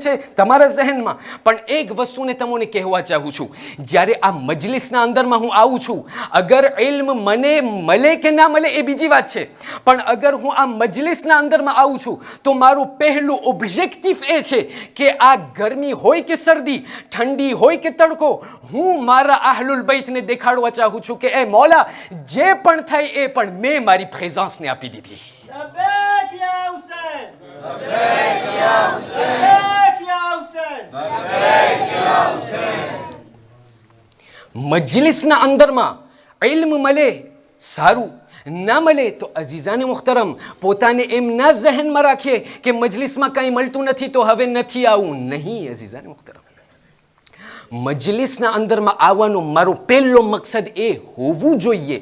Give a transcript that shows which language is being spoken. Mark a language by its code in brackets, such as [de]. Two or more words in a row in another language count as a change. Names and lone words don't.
[gu] છે તમારા ઝહેનમાં, પણ એક વસ્તુને તમને કહેવા ચાહું છું, જ્યારે આ મજલિસના અંદરમાં હું આવું છું, અગર ઇલ્મ મને મળે કે ના મળે એ બીજી વાત છે, પણ અગર હું આ મજલિસના અંદરમાં આવું છું તો મારું પહેલું ઓબ્જેક્ટિવ એ છે કે આ ગરમી હોય કે શરદી, ઠંડી હોય કે તડકો, હું મારા આહલુલ બૈતને દેખાડવા ચાહું છું કે એ મૌલા, જે પણ થાય એ પણ મેં મારી પ્રેઝન્સને આપી દીધી. [ar] لبيك يا حسين لبيك يا حسين لبيك يا حسين لبيك يا حسين. [gu] મજલિસના અંદરમાં ઇલ્મ મળે સારું, ના મળે તો [ur] عزیزانِ محترم, [gu] પોતાને એમ ના ઝહેનમાં રાખીએ કે મજલિસમાં કંઈ મળતું નથી તો હવે નથી આવું. નહીં [ur] عزیزانِ محترم, [gu] મજલિસના અંદરમાં આવવાનો મારો પહેલો મકસદ એ હોવું જોઈએ.